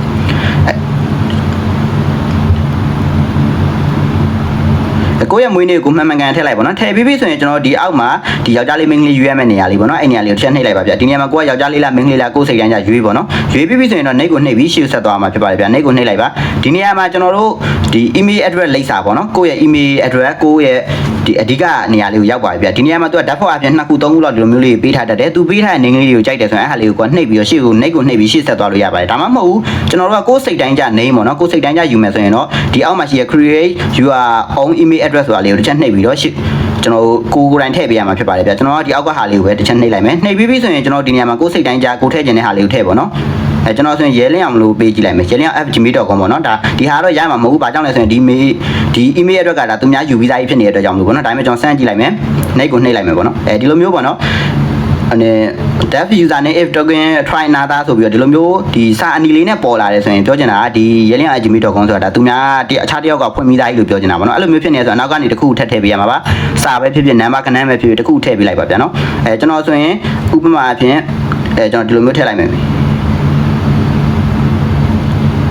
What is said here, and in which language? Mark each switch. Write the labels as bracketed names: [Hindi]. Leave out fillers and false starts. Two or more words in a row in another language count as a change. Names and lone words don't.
[Burmese] ကိုယ့်ရဲ့မွေးနေ့ကိုမှန်ကန်ထည့်လိုက်ပါတော့ထည့်ပြီးပြီဆိုရင်ကျွန်တော်ဒီအောက်မှာဒီယောက်ျားလေးမိန်းကလေးရွေးရမယ့်နေရာလေးပေါ့နော်အဲ့နေရာလေးကိုတစ်ချက်နှိပ်လိုက်ပါဗျဒီနေရာမှာကိုကယောက်ျားလေးလားမိန်းကလေးလားကိုယ်စိတ်တိုင်းကြရွေးပေါ့နော်ရွေးပြီးပြီဆိုရင်တော့နှိပ်ကိုနှိပ်ပြီးရှေ့ဆက်သွားမှာဖြစ်ပါတယ်ဗျနှိပ်ကိုနှိပ်လိုက်ပါဒီနေရာမှာကျွန်တော်တို့ဒီ [English] email address [Burmese] လိပ်စာပေါ့နော်ကိုယ့်ရဲ့ [English] email address [Burmese] ကိုယ့်ရဲ့ ဒီအဓိကနေရာလေးကိုရောက်ပါပြီဗျဒီနေရာမှာသူကဓာတ်ဖောက်အပြင်2ခု3ခုလောက်ဒီလိုမျိုးလေးပေးထားတတ်တယ်သူပေးထားတဲ့နေကလေးတွေကိုကြိုက်တယ်ဆိုရင်အဲ့ဟာလေးကိုနှိပ်ပြီးတော့ရှေ့ကိုနှိပ်ကိုနှိပ်ပြီးရှေ့ဆက်သွားလို့ရပါတယ်ဒါမှမဟုတ်ကျွန်တော်တို့ကကိုယ်စိတ်တိုင်းကြနေပေါ့နော်ကိုယ်စိတ်တိုင်းကြယူမယ် ဆိုရင်တော့ဒီအောက်မှာရှိရ [English] create your own email address [Burmese] ဆိုတာလေးကိုတစ်ချက်နှိပ်ပြီးတော့ကျွန်တော်ကိုယ်တိုင်ထည့်ပေးရမှာဖြစ်ပါတယ်ဗျကျွန်တော်ကဒီအောက်ကဟာလေးကိုပဲတစ်ချက်နှိပ်လိုက်မယ်နှိပ်ပြီးပြီဆိုရင်ကျွန်တော်ဒီနေရာမှာကို ယ်စိတ်တိုင်းကြကိုထည့်ခြင်းတဲ့ဟာလေးကိုထည့်ပေါ့နော်ကျွန်တော်ဆိုရင်ရဲလင်းအောင်လို့ပေးကြည့်လိုက်မယ်ရဲလင်းအောင် @gmail.com ပေါ့နော်ဒါဒီဟာတော့ရမှာမဟုတ်ဘူးဘာကြောင့်လဲဆိုရင် ဒီ email အတွက်ကဒါသူများယူပြီးသားကြီးဖြစ်နေတဲ့အတွက်ကြောင့်မလို့ပေါ့နော်ဒါပေမဲ့ကျွန်တော်စမ်းကြည့်လိုက်မယ်နှိပ်ကိုနှိပ်လိုက်မယ်ပေါ့နော်ဒီလိုမျိုးပေါ့နော် [English] dev user name if token try another [Burmese] ဆိုပြီးတော့ဒီလိုမျိုးဒီစာအနီလေးနဲ့ပေါ်လာတယ်ဆိုရင်ပြောချင်တာကဒီရဲလင်း @gmail.com ဆိုတာဒါသူများအခြားတစ်ယောက်ကဖွင့်ပြီးသားကြီးလို့ပြောချင်တာပေါ့နော်အဲ့လိုမျိုးဖြစ်နေဆိုတော့နောက်ကနေတစ်ခုထပ်ထည့်ပေးရမှာပါစာပဲဖြစ်ဖြစ် number ခဏပဲဖြစ်ဖြစ်တစ်ခုထည့်ပေးလိုက်ပါဗျာနော်ကျွန်တော်ဆိုရင်ဥပမာအဖြစ်ကျွန်တော်ဒီလိုမျိုးထည့်လိုက်မယ်